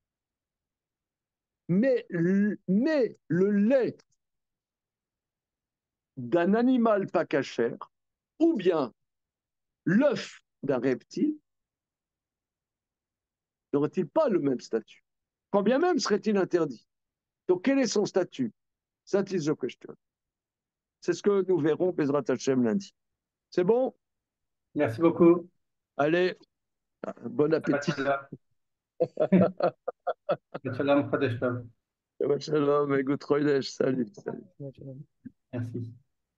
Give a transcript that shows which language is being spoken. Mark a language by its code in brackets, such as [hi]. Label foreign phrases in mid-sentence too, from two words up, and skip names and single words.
[fr] Mais le lait d'un animal pas cachère, ou bien l'œuf d'un reptile, n'aurait-il pas le même statut? Quand bien même serait-il interdit. Donc quel est son statut? [en] That is the question. [fr] C'est ce que nous verrons, [he] בעזרת השם, [fr] lundi. C'est bon? Merci beaucoup. Allez, bon Shabbat appétit. shalom. [he] שבת שלום, חודש טוב. שבת שלום, [fr] et good Chodesh. Salut, salut. Merci.